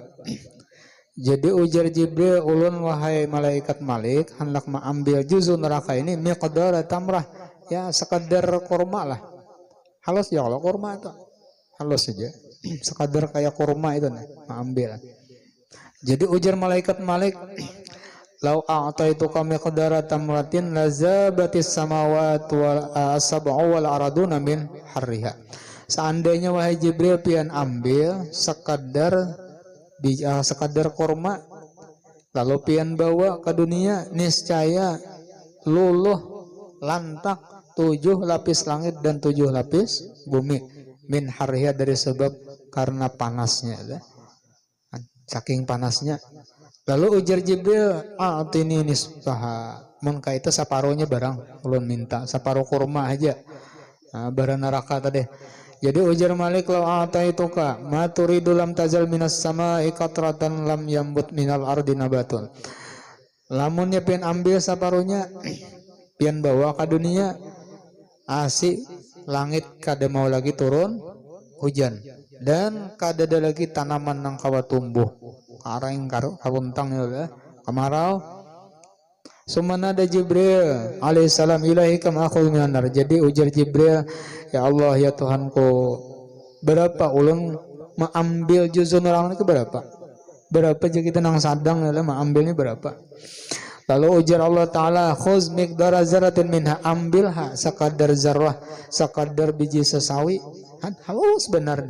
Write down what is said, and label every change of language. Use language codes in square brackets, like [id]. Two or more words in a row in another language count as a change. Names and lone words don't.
[id] Jadi ujar Jibril, ulun wahai malaikat Malik hendak mengambil juzuk neraka ini miqdar tamrah, ya sekadar kurma lah. Halus ya kalau kurma itu halus saja, sekadar kayak kurma itu nih mengambil. Jadi ujar malaikat Malik, [ar] لو أعطيتك مقدار تمرة لذابت السماوات السبع والأرضون من حرها. [id] Seandainya wahai Jibril pian ambil sekadar kurma, lalu pian bawa ke dunia, niscaya luluh lantak 7 lapis langit dan 7 lapis bumi [ar] من حرها, [id] dari sebab karena panasnya, saking panasnya. Lalu ujar Jibril, [ar] أعطني نصفها, [id] mun kaita saparohnya barang ulun minta, saparo kurma aja. Barang neraka tadi. Jadi ujar Malik, [ar] لو أعطيتك ما تريد لم تزل من السماء قطرة لم ينبت من الأرض نبات. [id] Lamunnya pian ambil saparunya, pian bawa ke dunia, asik langit kada mau lagi turun hujan, dan kada ada lagi tanaman nang kawa tumbuh, karang karuntang ya kemarau. Sumana ada Jibril alaihissalam, [ar] إلهي كم آخذ من النار. [id] Jadi ujar Jibril, ya Allah ya Tuhanku, berapa ulun mengambil juzun orang itu berapa aja kita nang sadang ya mengambilnya berapa. Lalu ujar Allah Ta'ala, [ar] خذ مقدار ذرة منها, [id] ambilha sekadar zarah, sekadar biji sesawi, halus benar.